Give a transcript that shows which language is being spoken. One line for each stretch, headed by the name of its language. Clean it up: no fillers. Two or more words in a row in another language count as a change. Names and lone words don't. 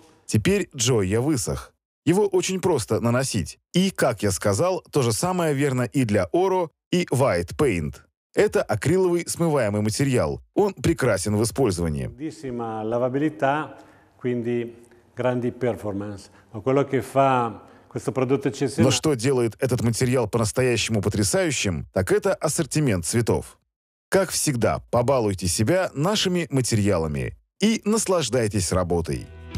Russian: Теперь Gioia высох. Его очень просто наносить. И, как я сказал, то же самое верно и для Oro и White Paint. Это акриловый смываемый материал. Он прекрасен в использовании.
Italian: Grandissima lavabilità, quindi grandi performance. Ma quello che fa questo prodotto eccezionale.
Russian: Но что делает этот материал по-настоящему потрясающим, так это ассортимент цветов. Как всегда, побалуйте себя нашими материалами и наслаждайтесь работой.